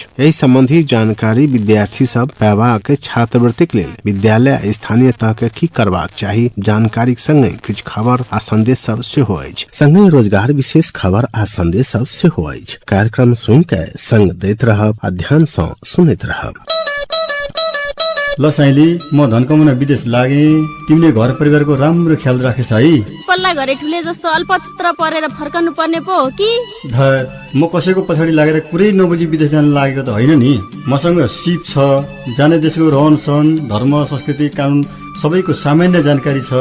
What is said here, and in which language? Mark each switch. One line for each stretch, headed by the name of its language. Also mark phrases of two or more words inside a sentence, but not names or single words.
Maithili: एहि संबंधी जानकारी विद्यार्थी सब पेबाक छात्रवृत्तिक लेल विद्यालय स्थानीय तह के की करबाक चाही जानकारी संगे किछु खबर आ संदेश सब सेहो अछि। संगे रोजगार विशेष खबर आ संदेश सब सेहो अछि। कार्यक्रम सुन के संग दैत रहब आ ध्यान सँ सुनैत रहब।
Nepali: ल साइली, म धनकमना विदेश लागे, तिमीले घर परिवारको राम्रो ख्याल राखेछ है। पल्ला घरे ठुले जस्तो अल्पत्र परेर फर्कनु पर्ने पो हो कि? धर, म कसैको पछाडि लागेर कुरै नबुझी विदेश जान लागेको त होइन नि। मसँग सिप छ, जाने देशको रहन सहन धर्म संस्कृति कानुन सबैको सामान्य जानकारी छ।